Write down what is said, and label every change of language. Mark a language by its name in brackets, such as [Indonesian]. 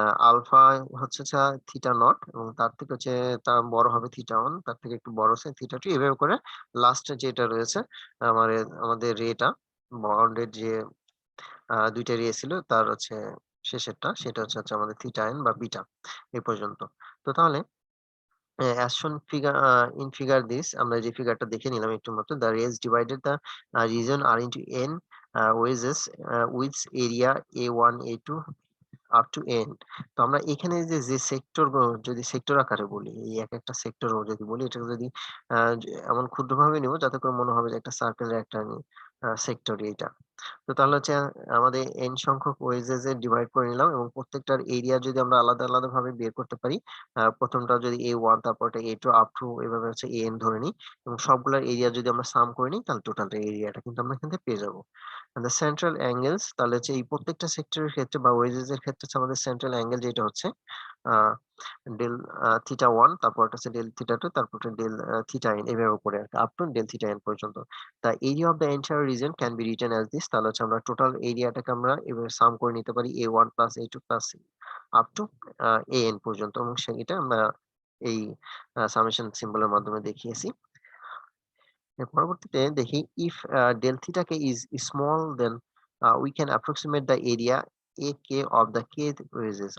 [Bangla] Alpha হচ্ছে theta not এবং তার থেকে হচ্ছে তার বড় হবে থিটা 1, তার থেকে একটু বড় হচ্ছে থিটা 2, এভাবে করে লাস্টে যেটা রয়েছে আমাদের রেটা বাউন্ডেড যে ২ টা রে ছিল তার হচ্ছে শেষেরটা সেটা হচ্ছে আমাদের থিটা n বা বিটা এই পর্যন্ত। তো তাহলে [English] as shown in figure this, [Bangla] আমরা যে ফিগারটা দেখে নিলাম একটু মাত্র, [English] the rays divided the region are into n wedges with area a1 a2 up to end. [Bangla] তো আমরা এখানে যে সেক্টর গুলো যদি সেক্টর আকারে বলি, এই একেকটা সেক্টর যদি বলি এটাকে যদি এমন ক্ষুদ্রভাবে নিব যাতে করে মনে হবে যে একটা সার্কেলের একটা সেক্টর এইটা। তো তাহলে হচ্ছে আমাদের n সংখ্যক ওয়েজেস এ ডিভাইড করে নিলাম এবং প্রত্যেকটার এরিয়া যদি আমরা আলাদা আলাদা ভাবে বের করতে পারি, প্রথমটা যদি a1 তারপরটা a2 আপ টু এভাবে হচ্ছে an ধরে নিই এবং সবগুলোর এরিয়া যদি আমরা সাম করে নিই তাহলে টোটাল এরিয়াটা কিন্তু আমরা এখান থেকে পেয়ে যাবো। [English] the central angles [Bangla] তাহলে হচ্ছে এই প্রত্যেকটা সেক্টরের ক্ষেত্রে বা ওয়েজেস এর ক্ষেত্রে হচ্ছে আমাদের সেন্ট্রাল অ্যাঙ্গেল যেটা হচ্ছে ডেল থিটা 1, তারপর হচ্ছে ডেল থিটা 2, তারপর ডেল থিটা n, এভাবে করে up to del theta n পর্যন্ত। [English] The area of the entire region can be written as this. [Bangla] তাহলে হচ্ছে আমরা টোটাল এরিয়াটাকে আমরা এভাবে সাম করে নিতে পারি a1 plus a2 plus up to an পর্যন্ত এবং সেটা আমরা এই সামেশন সিম্বলের মাধ্যমে দেখিয়েছি। পরবর্তীতে দেখি [English] if del theta k is small then we can approximate the area ak of the kth wedges।